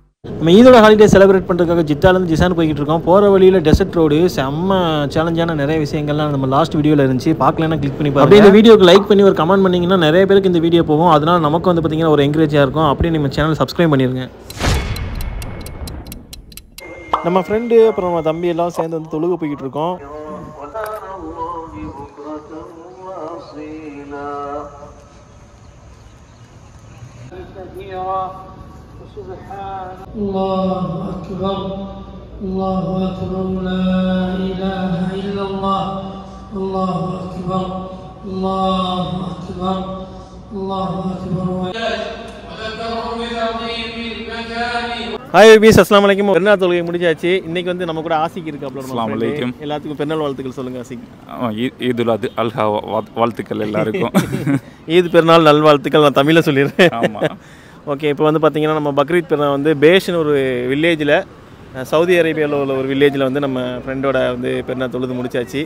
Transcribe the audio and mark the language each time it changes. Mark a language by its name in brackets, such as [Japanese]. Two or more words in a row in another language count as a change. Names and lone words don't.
[Tamil] நம்ம ஈதோட [English] holiday celebrate [Tamil] பண்ணுறதுக்காக ஜித்தாலேருந்து ஜிசான் போய்கிட்டு இருக்கோம். போகிற வழியில் [English] desert road [Tamil] செம்ம சேலஞ்சான நிறைய விஷயங்கள்லாம் நம்ம [English] last video [Tamil] இருந்துச்சு. பார்க்கலன்னா கிளிக் பண்ணி பாருங்க. அப்படியே இந்த வீடியோக்கு லைக் பண்ணி ஒரு கமெண்ட் பண்ணிங்கன்னா நிறைய பேருக்கு இந்த வீடியோ போகும். அதனால் நமக்கு வந்து பார்த்திங்கன்னா ஒரு என்கரேஜாக இருக்கும். அப்படியே நம்ம [English] channel subscribe [Tamil] பண்ணிடுங்க. நம்ம ஃப்ரெண்டு அப்புறம் நம்ம தம்பி எல்லாம் சேர்ந்து வந்து தொழுக போய்கிட்டு இருக்கோம். [Arabic] الله أكبر الله أكبر لا إله إلا الله الله أكبر الله أكبر الله أكبر وذكره بعظيم المكان. [Tamil] ஹாய் பீஸ், [Arabic] السلام عليكم. [Tamil] பெருநாள் தொழுகை முடிஞ்சாச்சு. இன்னைக்கு வந்து நம்ம கூட ஆசிக் இருக்கு. [Arabic] السلام عليكم. [Tamil] எல்லாத்துக்கும் பெருநாள் வாழ்த்துக்கள் சொல்லுங்க ஆசிக். [Arabic] عيد الأضحى [Tamil] வாழ்த்துக்கள் எல்லாருக்கும். ஈத் பெருநாள் நல்வாழ்த்துக்கள் நான் தமிழில் சொல்லிடுறேன். ஆமாம். ஓகே, இப்போ வந்து பார்த்தீங்கன்னா நம்ம பக்ரீத் பெருநாள் வந்து பேஷ்னு ஒரு வில்லேஜில், சவுதி அரேபியாவில் உள்ள ஒரு வில்லேஜில் வந்து நம்ம ஃப்ரெண்டோட வந்து பெருநாள் தொழுது முடிச்சாச்சு.